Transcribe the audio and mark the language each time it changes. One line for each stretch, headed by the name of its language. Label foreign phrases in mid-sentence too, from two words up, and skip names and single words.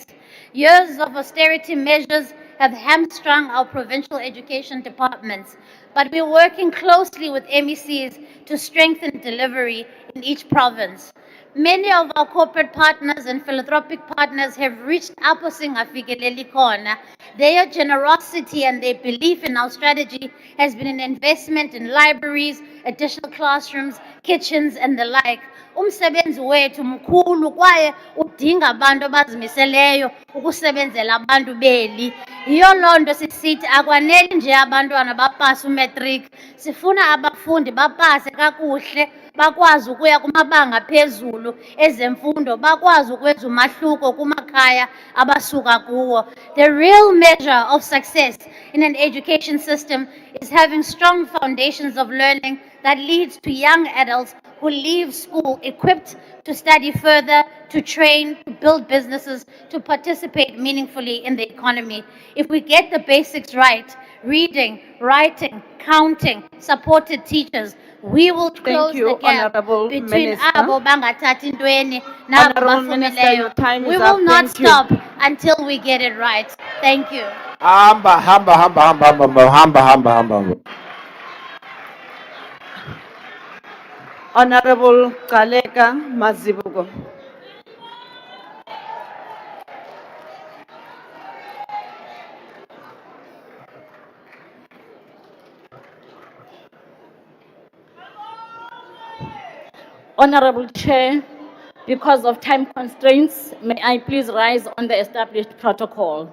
English: Years of austerity measures have hamstrung our provincial education departments, but we're working closely with MECs to strengthen delivery in each province. Many of our corporate partners and philanthropic partners have reached out to Singafikeleli Khona. Their generosity and their belief in our strategy has been an investment in libraries, additional classrooms, kitchens, and the like.
Xhosa: Umsebenzi wethu mkhulu kwaye udinga abantu abazimiseleyo ukusebenzela abantu beli. Yiyo loo nto sisithi akwaneli nje abantwana bapase umatric, sifuna abafundi bapase kakuhle, bakwazi ukuya kumabanga phezulu ezemfundo, bakwazi ukwenza umahluko kumakhaya abasuka kuwo.
English: The real measure of success in an education system is having strong foundations of learning that leads to young adults who leave school equipped to study further, to train, to build businesses, to participate meaningfully in the economy. If we get the basics right, reading, writing, counting, supported teachers, we will close you, the gap Honorable between Minister.
Xhosa: abo bangathathi ntweni nabo
English: Honorable Minister,
Xhosa: bafumileyo.
English: your time We is will up. not Thank you. stop until we get it right. Thank you. Hamba. Honorable Kaleka Mazibuko. Honorable Chair, because of time constraints, may I please rise on the established protocol.